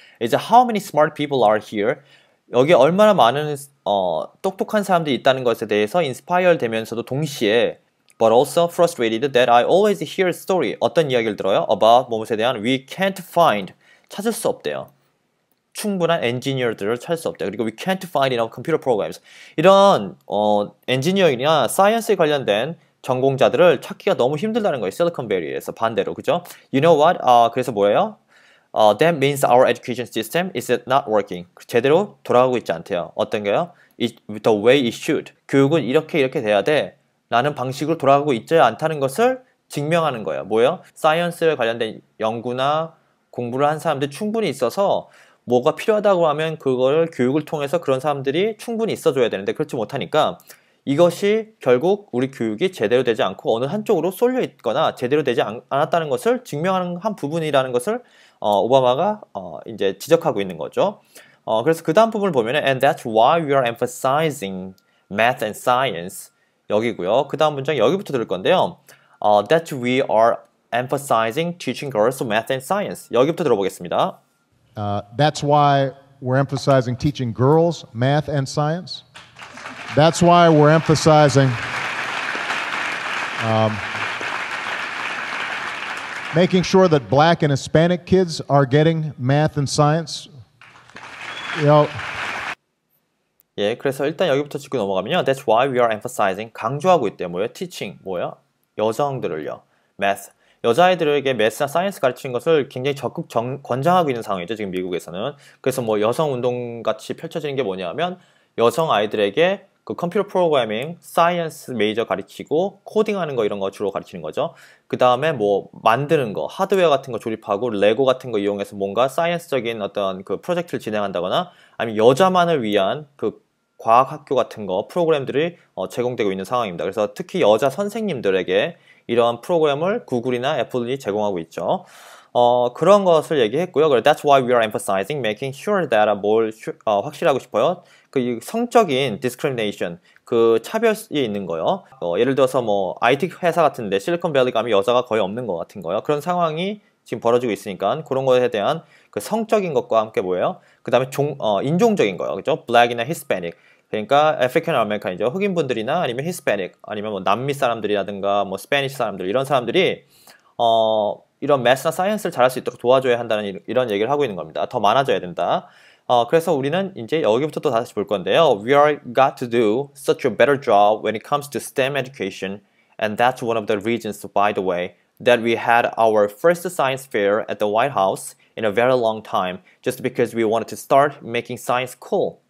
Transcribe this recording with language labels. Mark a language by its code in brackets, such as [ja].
[ko] 이제 [en] how many smart people are here? [ko] 여기에 얼마나 많은 똑똑한 사람들이 있다는 것에 대해서 inspire 되면서도 동시에 [en] but also frustrated that I always hear story. [ko] 어떤 이야기를 들어요? [en] about [ko] 무엇에 대한 [en] we can't find. [ko] 찾을 수 없대요. 충분한 엔지니어들을 찾을 수 없다. 그리고 [en] we can't find enough computer programs. [ko] 이런 엔지니어링이나 사이언스에 관련된 전공자들을 찾기가 너무 힘들다는 거예요. 실리콘밸리에서 반대로. 그죠? [en] You know what? [ko] 그래서 뭐예요? [en] That means our education system is not working. [ko] 제대로 돌아가고 있지 않대요. 어떤 게요? [en] The way it should. [ko] 교육은 이렇게 돼야 돼. 라는 방식으로 돌아가고 있지 않다는 것을 증명하는 거예요. 뭐예요? 사이언스에 관련된 연구나 공부를 한 사람들이 충분히 있어서 뭐가 필요하다고 하면 그걸 교육을 통해서 그런 사람들이 충분히 있어줘야 되는데 그렇지 못하니까 이것이 결국 우리 교육이 제대로 되지 않고 어느 한쪽으로 쏠려 있거나 제대로 되지 않았다는 것을 증명하는 한 부분이라는 것을 오바마가 이제 지적하고 있는 거죠. 그래서 그 다음 부분을 보면 [en] and that's why we are emphasizing math and science [ko] 여기고요. 그 다음 문장 여기부터 들을 건데요. [en] That we are emphasizing teaching girls math and science [ko] 여기부터 들어보겠습니다. [en] That's why we're emphasizing teaching girls math and science. That's why we're emphasizing making sure that black and Hispanic kids are getting math and science. You know, [ko] 예, 그래서 일단 여기부터 짚고 넘어가면요. [en] That's why we are emphasizing [ko] 강조하고 있대요. 뭐예요? Teaching 뭐예요? 여성들을요. Math 여자아이들에게 매스나 사이언스 가르치는 것을 굉장히 적극 권장하고 있는 상황이죠. 지금 미국에서는. 그래서 뭐 여성 운동 같이 펼쳐지는 게 뭐냐면 여성 아이들에게 그 컴퓨터 프로그래밍, 사이언스 메이저 가르치고 코딩하는 거 이런 거 주로 가르치는 거죠. 그 다음에 뭐 만드는 거, 하드웨어 같은 거 조립하고 레고 같은 거 이용해서 뭔가 사이언스적인 어떤 그 프로젝트를 진행한다거나 아니면 여자만을 위한 그 과학학교 같은 거 프로그램들이 제공되고 있는 상황입니다. 그래서 특히 여자 선생님들에게 이러한 프로그램을 구글이나 애플이 제공하고 있죠. 그런 것을 얘기했고요. 그래서 [en] That's why we are emphasizing making sure that [ko] 뭘 확실하고 싶어요. 그 성적인 discrimination, 그 차별이 있는 거요. 예를 들어서 뭐 IT 회사 같은데 실리콘밸리 가면 여자가 거의 없는 것 같은 거요. 그런 상황이 지금 벌어지고 있으니까 그런 것에 대한 그 성적인 것과 함께 뭐예요? 그 다음에 인종적인 거요. 그죠? [en] Black이나 Hispanic. [ko] 그러니까 African American이죠. 흑인분들이나 아니면 Hispanic 아니면 뭐 남미 사람들이라든가 뭐 스페니시 사람들 이런 사람들이 이런 매스나 사이언스를 잘할 수 있도록 도와줘야 한다는 이런 얘기를 하고 있는 겁니다. 더 많아져야 된다. 그래서 우리는 이제 여기부터 또 다시 볼 건데요. [en] We are got to do such a better job when it comes to STEM education, and that's one of the reasons, by the way, that we had our first science fair at the White House in a very long time, just because we wanted to start making science cool.